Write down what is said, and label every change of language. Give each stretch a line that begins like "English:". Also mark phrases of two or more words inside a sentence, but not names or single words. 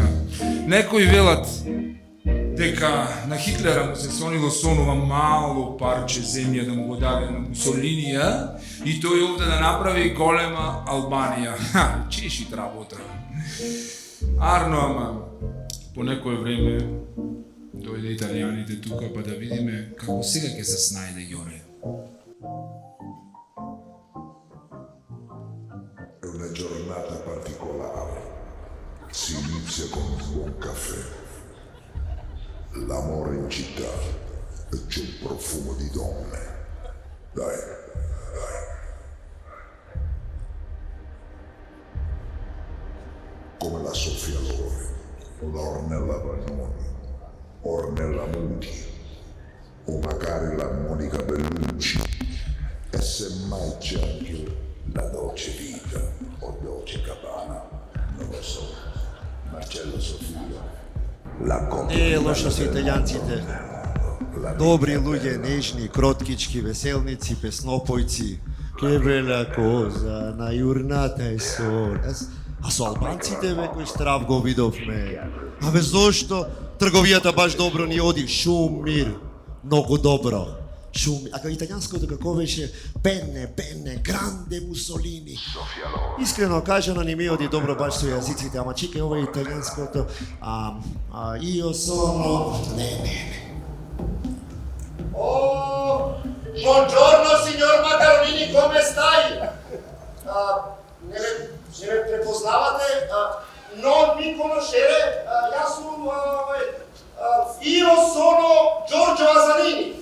Macedonian: Некои велат дека на Хитлера му се сонило сонува мало парче земја да му го даде на Мусолинија и тој овде да направи голема Албанија. Ха, чешит работа. Арно, ама по некое време дојде италијаните тука, па да видиме како сега ќе се снајде Ѓоре.
Italian: È una giornata particolare. Si inizia con un buon caffè. L'amore in città e c'è un profumo di donne. Dai. Come la Sofia Loren, la Ornella Vanoni, Ornella Muti, o magari la Monica Bellucci, e semmai c'è anche la Dolce Vita o Dolce Gabbana, non lo so, Marcello Sofia, la
Macedonian: Не е лошо со италијанците. Добри луѓе, нежни, кроткички, веселници, песнопојци. Кебела коза на јурната е сол. А со албанците, бе, кој страв го видовме. Абе, зошто? Трговијата баш добро ни оди. Шум, мир. Многу добро. Шум. А италијанското како беше?
Italian: Bene, grande Mussolini.
Macedonian: Искрено кажано, не ми оди добро баш со јазиците, ама чекај, ова е италијанското.
Italian: Io sono... Не. Oh, buongiorno signor Macaronini, come stai?
Macedonian: Не ме препознавате?
Italian: Non mi conoscete? Io sono Giorgio Asanini.